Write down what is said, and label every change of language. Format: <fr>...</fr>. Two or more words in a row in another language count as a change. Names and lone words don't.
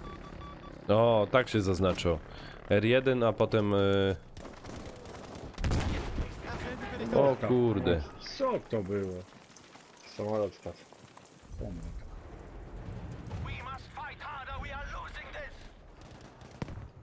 <pl>O, tak się zaznaczył. R1, a potem...</pl> <de>Erste Hilfe für dich.</de> <pl>O kurde. Co to było? Samolot spadł.</pl> <en>We must fight harder. We are losing this.</en>